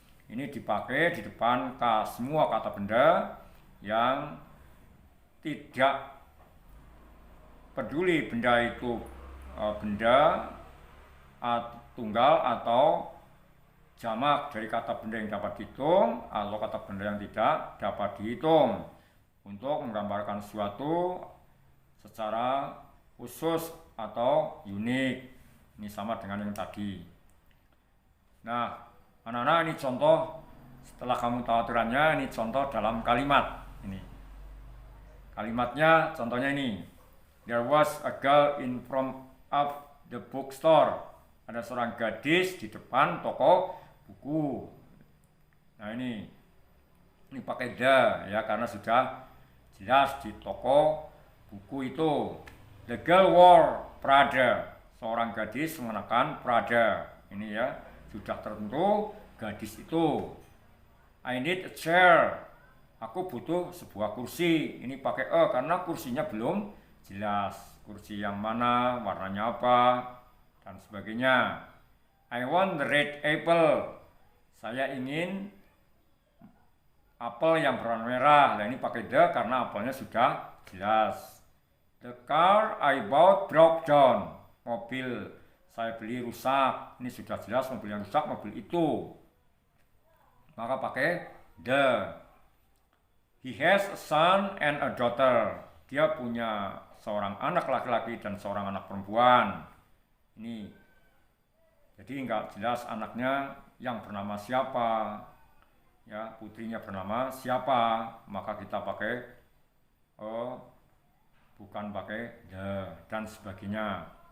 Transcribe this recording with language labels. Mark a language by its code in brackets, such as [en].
[id] Ini dipakai di depan semua kata benda yang tidak peduli benda itu benda tunggal atau jamak dari kata benda yang dapat dihitung atau kata benda yang tidak dapat dihitung, untuk menggambarkan sesuatu secara khusus atau unik. Ini sama dengan yang tadi. Nah, anak-anak ini contoh, setelah kamu tahu aturannya, ini contoh dalam kalimat. Ini kalimatnya, contohnya ini. [en] There was a girl in front of the bookstore. [id] Ada seorang gadis di depan toko buku. Nah ini pakai the ya, karena sudah jelas di toko buku itu. [en] The girl wore Prada. [id] Seorang gadis mengenakan Prada. Ini ya, sudah tertentu gadis itu. [en] I need a chair. [id] Aku butuh sebuah kursi. Ini pakai karena kursinya belum jelas. Kursi yang mana, warnanya apa, dan sebagainya. [en] I want the red apple. [id] Saya ingin apel yang berwarna merah. Nah ini pakai the karena apelnya sudah jelas. [en] The car I bought broke down. [id] Mobil saya beli rusak. Ini sudah jelas mobil yang rusak, mobil itu. Maka pakai the. [en] He has a son and a daughter. [id] Dia punya seorang anak laki-laki dan seorang anak perempuan. Ini jadi nggak jelas anaknya yang bernama siapa, ya putrinya bernama siapa, maka kita pakai bukan pakai the dan sebagainya.